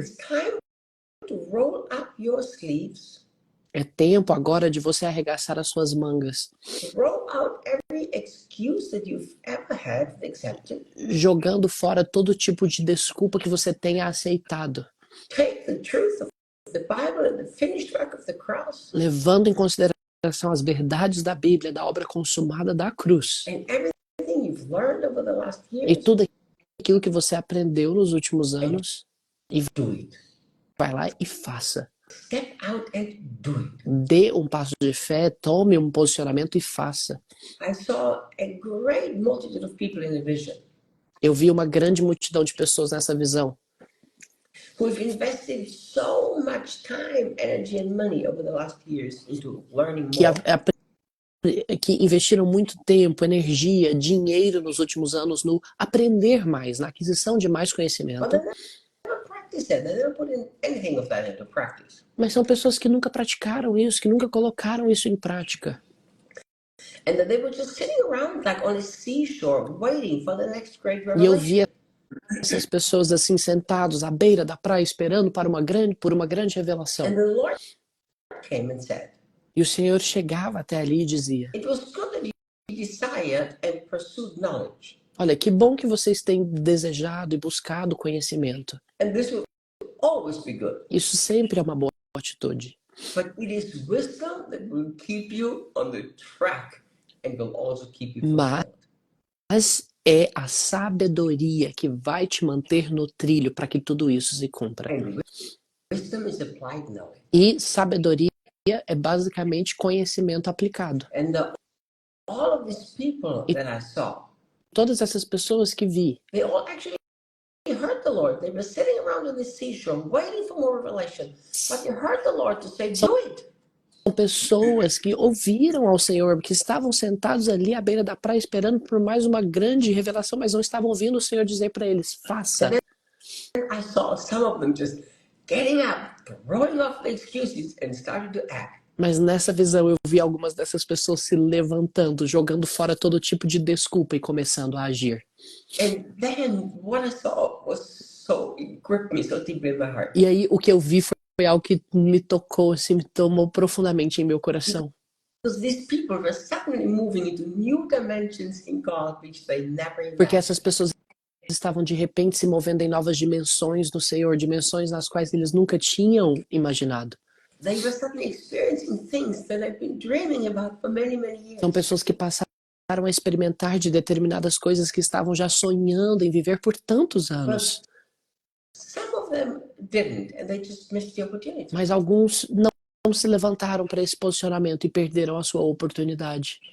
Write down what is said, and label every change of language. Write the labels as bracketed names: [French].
[English] It's time to roll up your sleeves, [Portuguese] É tempo agora de você arregaçar as suas mangas, [English] roll out every excuse that you've ever had and accepted. [Portuguese] jogando fora todo tipo de desculpa que você tenha aceitado, [English] Take the truth of the Bible and the finished work of the cross [Portuguese] levando em consideração as verdades da Bíblia, da obra consumada da cruz, [English] and everything you've learned over the last [Portuguese] e [English] years. [Portuguese] tudo aquilo que você aprendeu nos últimos anos, [English] Do it. [Portuguese] vai lá e faça. [English] Step out and do it. [Portuguese] Dê um passo de fé, tome um posicionamento e faça. [English] I saw a great multitude of people in the vision [Portuguese] Eu vi uma grande multidão de pessoas nessa visão, [English] who've invested so much time, energy, and money over the last years into learning [Portuguese] que, [English] more. [Portuguese] que investiram muito tempo, energia, dinheiro nos últimos anos no aprender mais, na aquisição de mais [English] But [Portuguese] conhecimento. [English] they never practiced that. They never put anything of that into practice. [Portuguese] Mas são pessoas que nunca praticaram isso, que nunca colocaram isso em prática. [English] And that they were just sitting around like on a seashore waiting for the next great [Portuguese] E eu [English] revelation. [Portuguese] via essas pessoas assim sentados à beira da praia esperando por uma grande revelação. [English] And the Lord came and said, [Portuguese] E o Senhor chegava até ali e dizia: [English] it was good that you desired and pursued knowledge. [Portuguese] olha, que bom que vocês têm desejado e buscado conhecimento. [English] And this will always be good. [Portuguese] Isso sempre é uma boa atitude. [English] But it is wisdom that will keep you on the track and will also keep you [Portuguese] Mas [English] fulfilled. [Portuguese] é a sabedoria que vai te manter no trilho para que tudo isso se cumpra. [English] And wisdom is applied knowledge. [Portuguese] E sabedoria é basicamente conhecimento aplicado. [English] And all of these people that I saw, [Portuguese] Todas essas pessoas que vi, [English] they all actually heard the Lord. They were sitting around on the seashore waiting for more revelation. But they heard the Lord to say, do it. [Portuguese] são pessoas que ouviram ao Senhor, que estavam sentados ali à beira da praia esperando por mais uma grande revelação, mas não estavam ouvindo o Senhor dizer para eles: faça. [English] I saw some of them just getting up, throwing off the excuses, and started to act. [Portuguese] Mas nessa visão eu vi algumas dessas pessoas se levantando, jogando fora todo tipo de desculpa e começando a agir. [English] And then what I saw was it gripped me so deeply in my heart. [Portuguese] E aí o que eu vi foi algo que me tocou, assim, me tomou profundamente em meu coração. [English] Because these people were suddenly moving into new dimensions in God which they never [Portuguese] Porque essas pessoas estavam de repente se movendo em novas dimensões no Senhor, dimensões nas quais eles nunca tinham imaginado. [English] They were suddenly experiencing things that I've been dreaming about for many, many years. [Portuguese] São pessoas que passaram a experimentar de determinadas coisas que estavam já sonhando em viver por tantos anos. [English] Some of them didn't, and they just missed the opportunity. [Portuguese] Mas alguns não se levantaram para esse posicionamento e perderam a sua oportunidade.